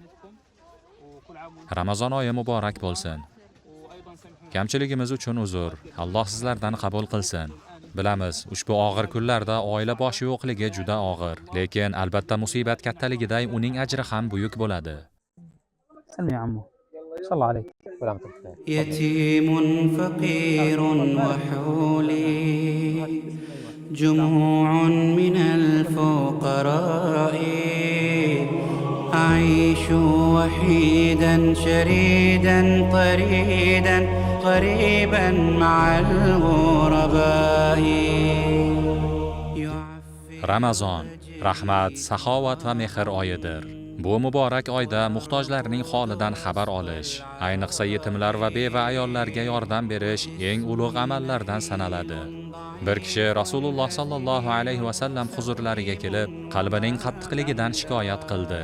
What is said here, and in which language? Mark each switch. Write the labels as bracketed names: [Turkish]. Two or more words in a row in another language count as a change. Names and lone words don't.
[Uzbek] Ramazon oyi muborak bo'lsin. Kamchiligimiz uchun uzr. Alloh sizlardan qabul qilsin. Bilamiz, ushbu og'ir kunlarda oila boshi yo'qligi juda og'ir, lekin albatta musibat kattaligiday uning ajri ham buyuk bo'ladi. [Arabic] يتيم فقير وحولي جموع من الفقراء أعيش وحيدا شريدا طريدا غريبا مع الغرباء. [Uzbek] Ramazon, rahmat, saxovat va mehr oyidir. Bu muborak oyda muhtojlarning holidan xabar olish, ayniqsa yetimlar va beva ayollarga yordam berish eng ulug' amallardan sanaladi. Bir kishi Rasululloh [Arabic] صلى الله عليه وسلم [Uzbek] huzurlariga kelib, qalbining qattiqligidan shikoyat qildi.